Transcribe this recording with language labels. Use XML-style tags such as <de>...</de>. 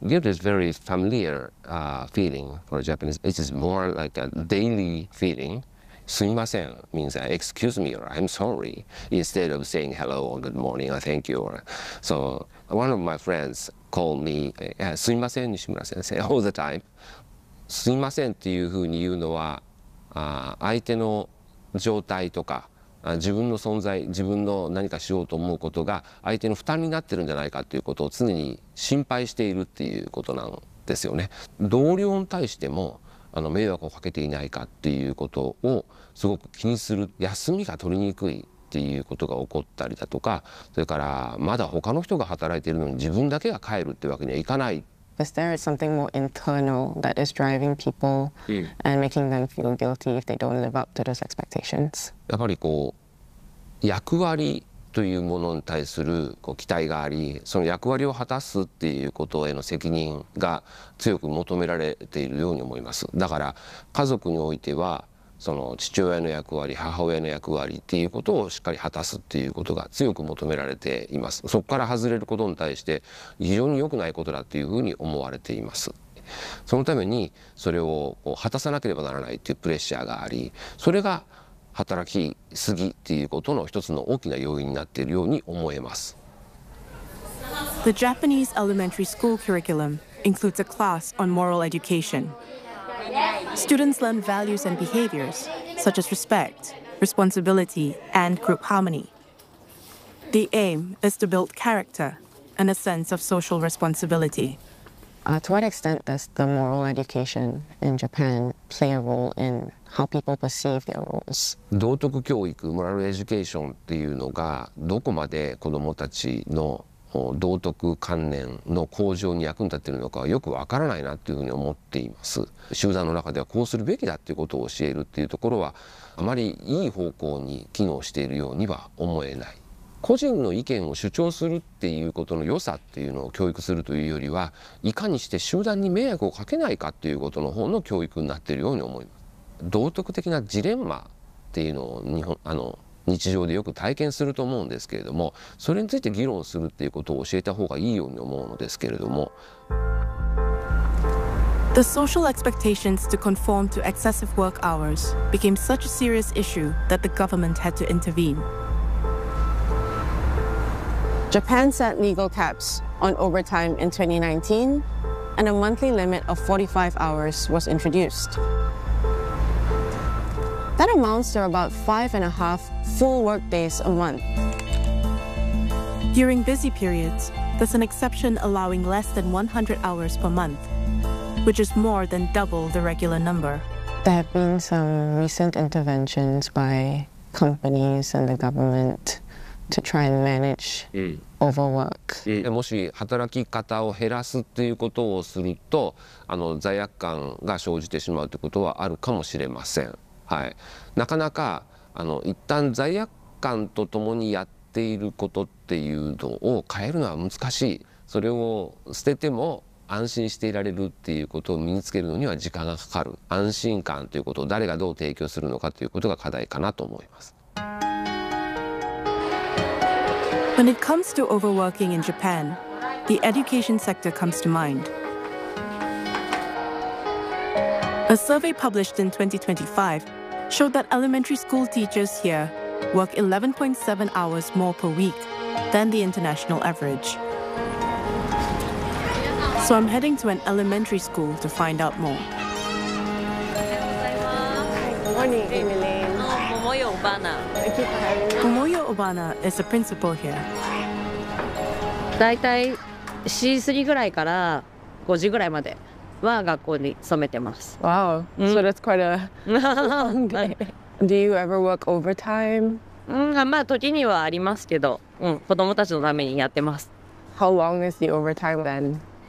<en>Guilt is very familiar feeling for Japanese. It is more like a daily feeling. Sumimasen means excuse me or I'm sorry, instead of saying hello or good morning or thank you. So one of my friends called me Sumimasen Nishimura-sensei all the time.</en> <ja>Sumimasen っていうふうに言うのは相手の状態とか自分の存在、自分の何かしようと思うことが相手の負担になってるんじゃないかっていうことを常に心配しているっていうことなんですよね。同僚に対しても迷惑をかけていないかっていうことをすごく気にする。休みが取りにくいっていうことが起こったりだとか、それからまだ他の人が働いているのに自分だけが帰るってわけにはいかない。</ja> <en>Is there something more internal that is driving people and making them feel guilty if they don't live up to those expectations?</en> <ja>やっぱりこう役割というものに対するこう期待があり、その役割を果たすっていうことへの責任が強く求められているように思います。だから家族においてはその父親の役割、母親の役割っていうことをしっかり果たすっていうことが強く求められています。そこから外れることに対して非常に良くないことだっていうふうに思われています。そのためにそれをこう果たさなければならないっていうプレッシャーがあり、それが働きすぎっていうことの一つの大きな要因になっているように思えます。</ja> <en>The Japanese elementary school curriculum includes a class on moral education. Students learn values and behaviors such as respect, responsibility, and group harmony. The aim is to build character and a sense of social responsibility. To what extent does the moral education in Japan play a role in how people perceive their roles?</en> <ja>道徳教育、モラルエデュケーションっていうのがどこまで子どもたちの道徳観念の向上に役に立っているのかはよくわからないなっていうふうに思っています。集団の中ではこうするべきだっていうことを教えるっていうところはあまりいい方向に機能しているようには思えない。個人の意見を主張するっていうことの良さっていうのを教育するというよりは、いかにして集団に迷惑をかけないかっていうことの方の教育になっているように思います。道徳的なジレンマっていうのを日本日常でよく体験すると思うんですけれども、それについて議論するっていうことを教えた方がいいように思うのですけれども、</ja> <en>The social expectations to conform to excessive work hours became such a serious issue that the government had to intervene. Japan set legal caps on overtime in 2019 and a monthly limit of 45 hours was introduced. That amounts to about 5.5 full work days a month. During busy periods, there's an exception allowing less than 100 hours per month, which is more than double the regular number. There have been some recent interventions by companies and the government to try and manage overwork.</en> <ja>もし働き方を減らすっていうことをすると、罪悪感が生じてしまうということはあるかもしれません。はい、なかなか一旦罪悪感とともにやっていることっていうのを変えるのは難しい。それを捨てても安心していられるっていうことを身につけるのには時間がかかる。安心感ということを誰がどう提供するのかということが課題かなと思います。</ja> <en>When it comes to overworking in Japan, the education sector comes to mind. A survey published in 2025 showed that elementary school teachers here work 11.7 hours more per week than the international average. So I'm heading to an elementary school to find out more. Good morning, Emily. Momoyo Obana. Momoyo Obana is a principal here.</en> <ja>大体 4時過ぎぐらいから5時ぐらいまで。は学校に勤めてます。</ja> <en>Wow, so that's quite a long day. Do you ever work overtime?</en> <ja>まあ時にはありますけど、子供たちのためにやってます。</ja> <en>How long is the overtime then?</en>